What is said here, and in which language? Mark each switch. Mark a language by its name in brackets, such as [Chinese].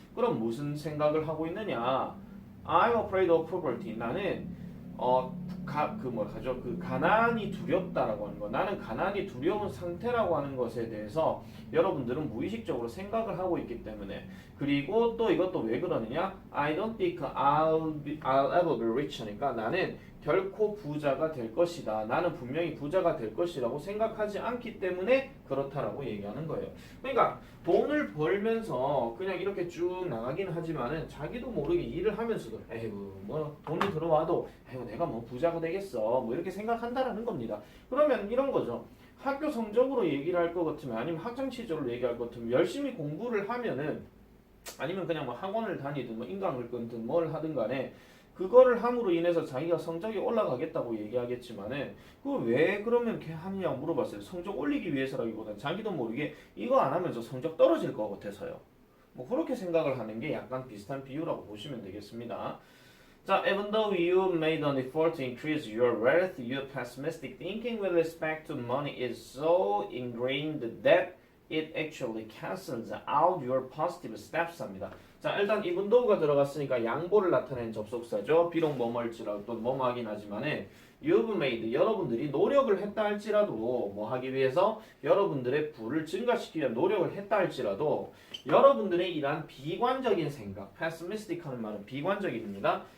[Korean] 그럼 무슨 생각을 하고 있느냐? [English] I'm afraid of poverty. [Korean] 나는 그 가난이 두렵다라고 하는 거. 나는 가난이 두려운 상태라고 하는 것에 대해서 여러분들은 무의식적으로 생각을 하고 있기 때문에. 그리고 또 이것도 왜 그러느냐? [English] I don't think I'll ever be rich. [Korean] 하니까 나는 결코 부자가 될 것이다. 나는 분명히 부자가 될 것이라고 생각하지 않기 때문에 그렇다라고 얘기하는 거예요. 그러니까 돈을 벌면서 그냥 이렇게 쭉 나가긴 하지만은 자기도 모르게 일을 하면서도 에이구 뭐 돈이 들어와도 에이구 내가 뭐 부자가 되겠어 뭐 이렇게 생각한다라는 겁니다. 그러면 이런 거죠. 학교 성적으로 얘기를 할 것 같으면 아니면 학창 시절로 얘기할 것 같으면 열심히 공부를 하면은 아니면 그냥 뭐 학원을 다니든 뭐 인강을 끊든 뭘 하든 간에 그거를 함으로 인해서 자기가 성적이 올라가겠다고 얘기하겠지만은 그 왜 그러면 이렇게 하느냐고 물어봤어요. 성적 올리기 위해서라기보다는 자기도 모르게 이거 안 하면 저 성적 떨어질 것 같아서요. 뭐 그렇게 생각을 하는 게 약간 비슷한 비유라고 보시면 되겠습니다. [English] 자, even though you made an effort to increase your wealth, your pessimistic thinking with respect to money is so ingrained that it actually cancels out your positive steps [Korean] 합니다. 자, 일단 even though가 들어갔으니까 양보를 나타내는 접속사죠. 비록 뭐뭐일지라도 또 뭐뭐하긴 하지만은 [English] you've made [Korean] 여러분들이 노력을 했다 할지라도 뭐 하기 위해서 여러분들의 부를 증가시키기 위한 노력을 했다 할지라도 여러분들의 이러한 비관적인 생각, pessimistic 하는 말은 비관적입니다.